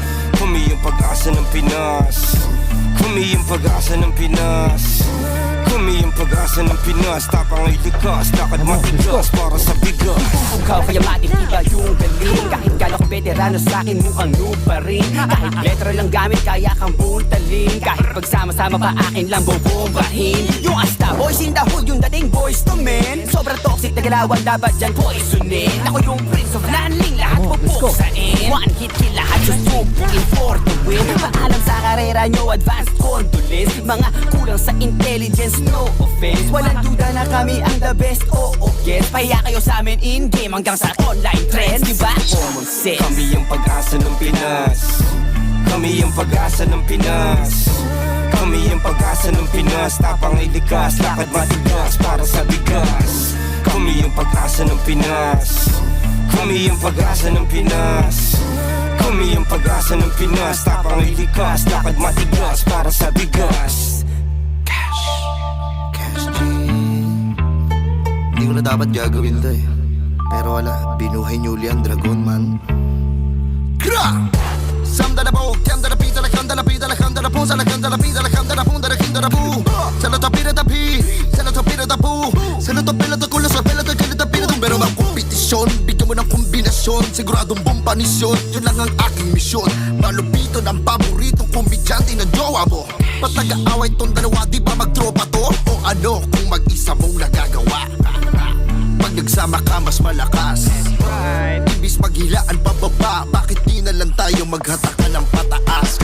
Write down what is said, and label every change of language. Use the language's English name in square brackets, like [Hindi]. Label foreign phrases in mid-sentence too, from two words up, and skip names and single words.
[Filipino] Kami yung pag-asa ng Pinas, kami yung pag-asa ng Pinas, kami yung pag-asa ng Pinas. Tapang ay likas, lakad matigas para sa bigas. Ikaw kaya matitiba yung galing, kahit gano'n kong veterano sa'kin mukhang noob pa rin. Kahit letra lang gamit kaya kang buntalin, kahit pagsama-sama pa akin lang bobombahin. Yung asta [English] boys in the hood, [Filipino] yung dating [English] boys to men, [Filipino] sobrang toxic na galawan, dapat dyan poisonin. Ako yung [English] prince of landing, [Filipino] lahat pupuksain. [English] One hit kill, [Filipino] lahat susupukin [English] for the win. [Filipino] Paalam sa karera nyo, [English] advanced condolence. [Filipino] Mga kulang sa intelligence, [English] no offense. [Filipino] Walang duda na kami ang [English] the best, [Filipino] oo guess. Pahiya kayo sa amin in-game hanggang sa [English] online trends, [Filipino] diba? [English] Common sense. [Filipino] Kami yung pag-asa ng Pinas, kami yung pag-asa ng Pinas, kami yung pag-asa ng Pinas. Tapang ay likas, lakad matigas para sa bigas. Kami yung pag-asa ng Pinas, kami yung pag-asa ng Pinas, kami yung pag-asa ng Pinas. Tapang ay likas, lakad matigas para sa bigas. Cash G. Hindi ko na dapat gagawin to eh, pero wala, binuhay niyo uli ang [English] dragon man. Kra! Samda na po, kanda na pita, la kanda na pita, la kanda na po, sa la kanda na pita, la kanda na po, da la kinda na po. Sa la tapira da pi, sa la tapira da po, sa la tapira da kulo, sa pela da kanda da pira da. [Filipino] Pero ang kompetisyon, bigyan mo ng kombinasyon, siguradong bombanisyon, yun lang ang aking misyon. Malupito ng paboritong komedyante na jowa mo. Patag-aaway tong dalawa, di ba magtropa to? O ano kung mag-isa mong nagagawa? Pag nagsama ka mas malakas, ibis maghilaan pababa, bakit di na lang tayo maghatakan ng pataas?